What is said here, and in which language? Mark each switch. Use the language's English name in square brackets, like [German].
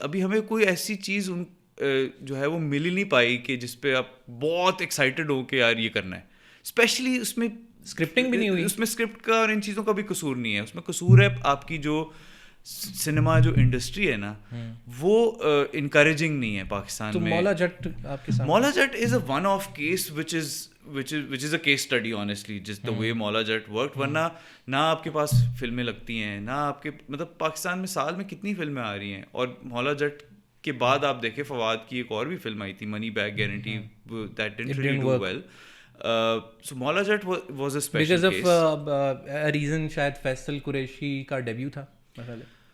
[Urdu] ابھی ہمیں کوئی ایسی چیز جو ہے وہ مل ہی نہیں پائی کہ جس پہ آپ بہت ایکسائٹیڈ ہو کہ یار یہ کرنا ہے. اسپیشلی اس میں اسکرپٹنگ بھی نہیں ہوئی, اس میں اسکرپٹ کا اور ان چیزوں کا بھی قصور نہیں ہے. اس میں قصور ہے آپ کی جو سنیما جو انڈسٹری ہے نا, وہ انکریجنگ نہیں ہے پاکستان میں. مولا جٹ آپ کے سامنے, [English] Maula Jat is a one of case which is a case study honestly, just the way Maula Jat worked. [Urdu] ورنہ نہ آپ کے پاس فلمیں لگتی ہیں, نہ آپ کے مطلب پاکستان میں سال میں کتنی فلمیں آ رہی ہیں. اور مولا جٹ کے بعد آپ دیکھیں فواد کی ایک اور بھی فلم آئی تھی, money back guarantee, [English] that didn't really do well. So Maula Jat was a special case because of a reason. [Urdu] شاید فیصل قریشی کا ڈیبیو تھا مثلا.